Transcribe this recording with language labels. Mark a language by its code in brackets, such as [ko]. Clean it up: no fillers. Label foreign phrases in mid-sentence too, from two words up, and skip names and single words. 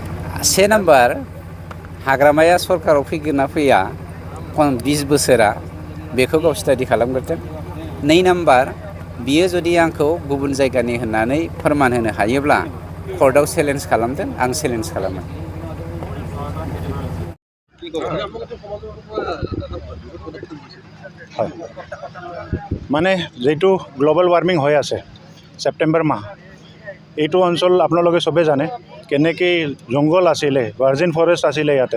[brx] 1 नाम्बार, हाग्रामाया सरकाराव फैगोन ना फैया 20 बोसोरा बेखौ गाव स्टाडि खालामग्रोथों। 2 नाम्बार, बियो जुदि आंखौ गुबुन जायगानि होननानै फोरमान होनो हायोब्ला कर्टआव चेलेन्ज खालामदों, आं चेलेन्ज खालामो। [as] হয়, মানে যেটো [en] global warming [as] হৈ আছে সেপ্টেম্বৰ মাহ, এইটো অঞ্চল আপোনালোকে চবে জানে কেনেকৈ জংঘল আছিলে, [en] virgin forest [as] আছিলে ইয়াতে।